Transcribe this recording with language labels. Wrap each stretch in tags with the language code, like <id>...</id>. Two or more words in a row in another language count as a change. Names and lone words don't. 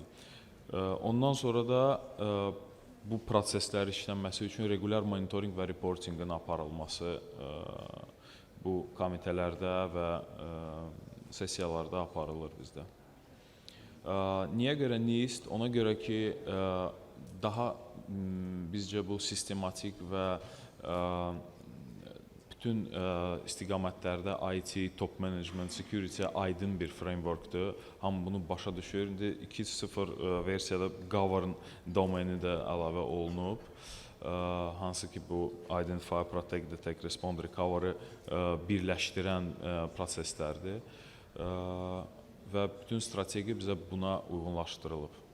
<az>Ondan sonra da bu proseslər işlənməsi üçün</az> <en>regular monitoring</en> <az>və reportingin aparılması bu komitələrdə və sessiyalarda aparılır bizdə. Niyə görə NIST? Ona görə ki, daha bizcə bu sistematik və bütün istiqamətlərdə IT,</az> <en>top management,</en> <az>security aydın bir frameworkdur. Hamı bunu başa düşür. 2.0 versiyada govern domeni də əlavə olunub. Hansı ki, bu</az> <en>Identify, Protect, Detect, Respond, Recover</en> <az>birləşdirən proseslərdir. Və bütün strategiya bizə buna uyğunlaşdırılıb.</az>